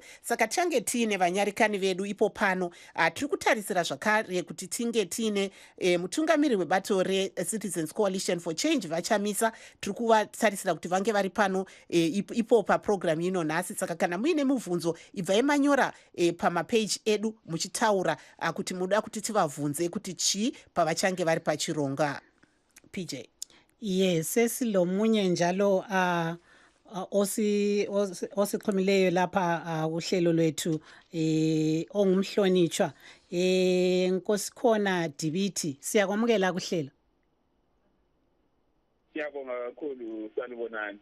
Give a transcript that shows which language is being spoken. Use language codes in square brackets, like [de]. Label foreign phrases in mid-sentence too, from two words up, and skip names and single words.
[sn] Saka tiange tiine vanyarikani vedu ipo pano tiri kutarisira zvakare kuti tinge tiine mutungamiri webato reCitizens Coalition for Change vaChamisa tiri kuvatarisira kuti vange vari pano ipo paprogram ino nhasi. Saka kana muine mubvunzo ibvai manyora pamapeji edu muchitaura kuti muda kuti tivabvunze kuti chii pavachange vari pachironga. PJ. [nd] Yes, sesilomunye njalo osixhumileyo lapha uhlelo lwethu ongumhlonitshwa Nkosikhona Dibiti, siyakwamukela kuhlelo. Ngiyabonga kakhulu sanibonani.